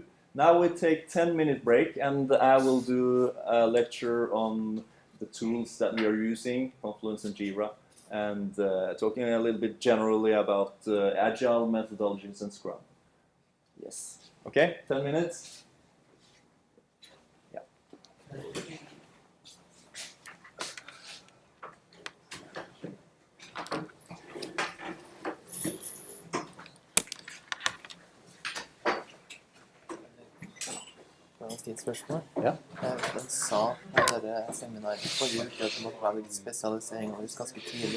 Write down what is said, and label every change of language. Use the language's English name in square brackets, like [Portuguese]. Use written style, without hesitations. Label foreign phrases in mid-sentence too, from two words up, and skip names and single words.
[English] Now we take 10-minute break, and I will do a lecture on the tools that we are using, Confluence and Jira, and talking a little bit generally about agile methodologies and Scrum. Yes. Okay, 10 minutes. Yeah. [Norwegian] Et spørsmål? Ja. Den sa på dette seminaret forrige uke at det måtte være litt spesialisering vår ganske tidlig.